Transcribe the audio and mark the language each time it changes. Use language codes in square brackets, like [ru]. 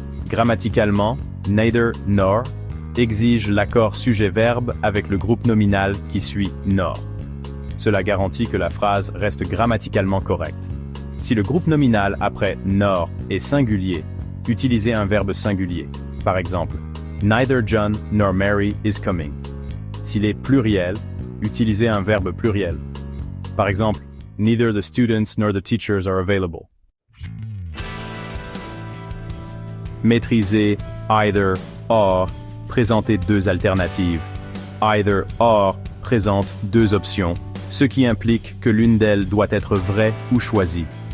[fr] Grammaticalement, neither nor exige l'accord sujet-verbe avec le groupe nominal qui suit nor. Cela garantit que la phrase reste grammaticalement correcte. Si le groupe nominal après nor est singulier, utilisez un verbe singulier. Par exemple, [en] neither John nor Mary is coming. [fr] S'il est pluriel, utilisez un verbe pluriel. Par exemple, [en] neither the students nor the teachers are available. [fr] Maîtrisez either, or, présentez deux alternatives. Either, or présente deux options, ce qui implique que l'une d'elles doit être vraie ou choisie.